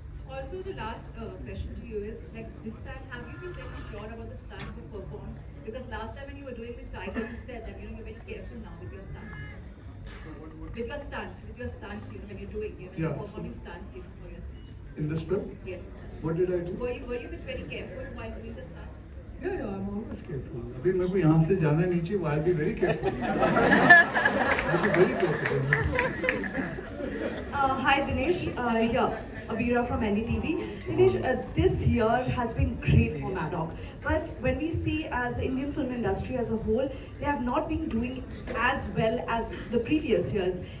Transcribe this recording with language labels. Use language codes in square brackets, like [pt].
[en] Also, the last question to you is, like, this time, have you been very sure about the stunts you performed? Because last time when you were doing with Tiger, you said that, you're very careful now with your stunts. With your stunts, when you're doing, when you're performing stunts, for yourself. In this film? Yes. What did I do? Were you been very careful while doing the stunts? Yeah, I'm always careful. [hi] अभी मेरे को यहाँ से जाना नीचे, [en] I'll be very careful. I'll be very careful. Hi Dinesh, here Abira from NDTV. Dinesh, this year has been great for Maddock, but when we see as the Indian film industry as a whole, they have not been doing as well as the previous years.